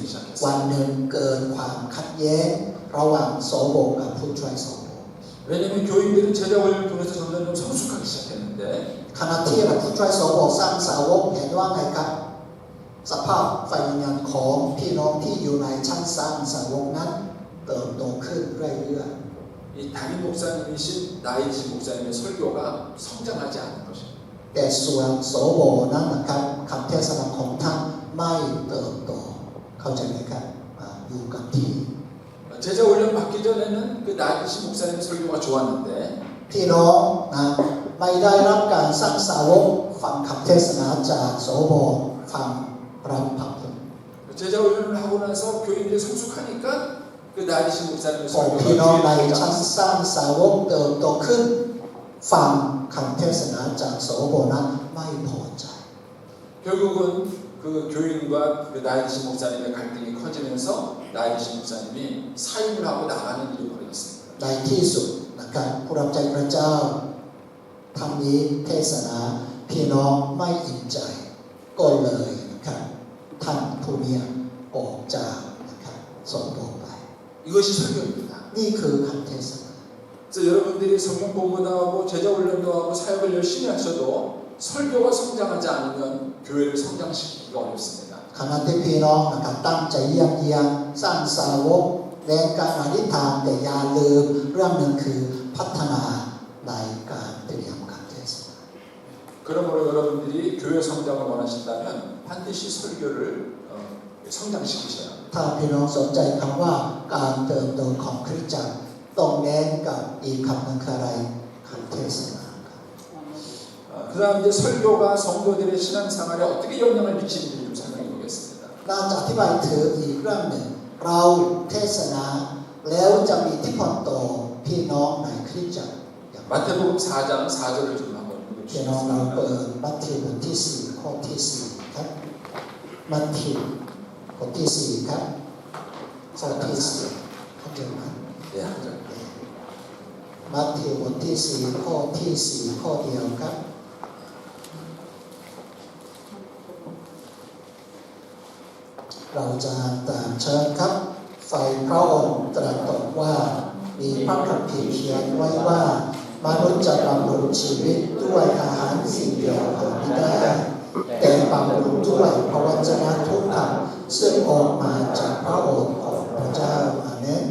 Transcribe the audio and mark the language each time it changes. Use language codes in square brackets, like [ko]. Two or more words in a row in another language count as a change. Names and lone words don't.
[th] วัน [ko] 시작했어요. [th] หนึ่งเกิดความขัดแย้งระหว่างโสโบกับผู้ช่วยโสโบ [ko] 왜냐하면 교인들은 제자 훈련을 통해서 점점 좀 성숙하기 시작했는데 [th] ขณะที่เราผู้ช่วยโสโบสร้างสาวกเห็นว่าไงครับสภาพไฟวิญญาณของพี่น้องที่อยู่ในชั้นสร้างสาวกนั้นเติบโตขึ้นเรื่อย [ko] 이 담임 목사님이신 나이 드신 목사님의 설교가 성장하지 않는 것입니다. [th] ๆแต่ส่วนโสโบนั้นนะครับคำเทศนาของท่านไม่เติบโตเข้าใจไหมครับอยู่กับที่ [ko] 제자 훈련 받기 전에는 그 나이 드신 목사님의 설교가 좋았는데 [th] พี่น้องไม่ได้รับการสร้างสาวกฟังคำเทศนาจากโสโบฟังรับพระคุณ [ko] 제자 훈련을 하고 나서 교인들이 성숙하니까 그 나이 드신 목사님의 [th] พอพี่น้องใน [ko] 설교가 [th] ชั้น [ko] 귀에 [th] สร้างสาวกเติบโตขึ้นฟังคำเทศนาจากโสโบนั้นไม่พอใจ [ko] 결국은 그 교인과 그 나이 드신 목사님의 갈등이 커지면서 나이 드신 목사님이 사임을 하고 나가는 일이 벌어졌습니다. [th] ในที่สุดนะครับผู้รับใช้พระเจ้าทำนี้เทศนาพี่น้องไม่อิ่มใจก็เลยนะครับท่านผู้นี้ออกจากนะครับโสโบไป [ko] 이것이 설교입니다. [th] นี่คือคำเทศนา [ko] 그래서 여러분들이 성경 공부도 하고 제자 훈련도 하고 사역을 열심히 하셔도 설교가 성장하지 않으면 교회를 성장시키기가 어렵습니다. [th] ขณะที่พี่น้องนะครับตั้งใจเยี่ยมเยียนสร้างสาวกแรงการอธิษฐานแต่อย่าลืมเรื่องหนึ่งคือพัฒนาในการเตรียมการเทศนา [ko] 그러므로 여러분들이 교회 성장을 원하신다면 반드시 설교를 성장시키셔야 합니다. [th] ถ้าพี่น้องสนใจคำว่าการเติบโตของคริสตจักรต้องเน้นกับอีกคำหนึ่งคืออะไรคำเทศนาครับ [ko] 그 다음 이제 설교가 성도들의 신앙생활에 어떻게 영향을 미치는지 좀 설명해 보겠습니다. [th] น่าจะอธิบายถึงอีกเรื่องหนึ่งเราเทศนาแล้วจะมีอิทธิพลต่อพี่น้องในคริสตจักรอย่างไร [ko] 마태복음 4장 4절을 좀 한번 [th] พี่น้องเรา [ko] 읽어주시겠습니까? [th] เปิดมัทธิวบทที่4ข้อที่4ครับมัทธิวบทที่4ครับข้อที่4เข้าใจไหม [ko] 네, 한 절. [th] มัทธิวบทที่4ข้อที่4ข้อเดียวครับเราจะตามเชิญครับฝ่ายพระองค์ตรัสตอบว่ามีพระคัมภีร์เขียนไว้ว่ามนุษย์จะบำรุงชีวิตด้วยอาหารสิ่งเดียวหาไม่ได้แต่บำรุงด้วยพระวจนะทุกคำซึ่งออกมาจากพระโอษฐ์ของพระเจ้าอาเมน